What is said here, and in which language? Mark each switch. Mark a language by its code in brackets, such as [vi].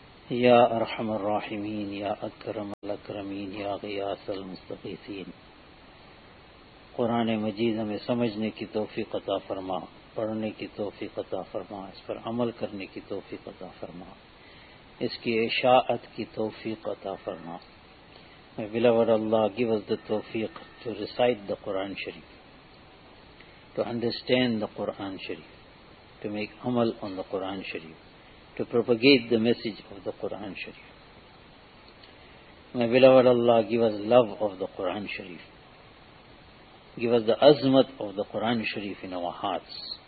[ar] يا ارحم الراحمين يا اكرم الاكرمين يا غياث المستغيثين. [ur] قرآن مجید ہمیں سمجھنے کی توفیق عطا فرما، پڑھنے کی توفیق عطا فرما، اس پر عمل کرنے کی توفیق عطا فرما، اس کی اشاعت کی توفیق عطا فرما. [en] May beloved Allah give us the tawfiq to recite the Quran Sharif, to understand the Quran Sharif, to make amal on the Quran Sharif, to propagate the message of the Quran Sharif. May beloved Allah give us love of the Quran Sharif, give us the azmat of the Quran Sharif in our hearts.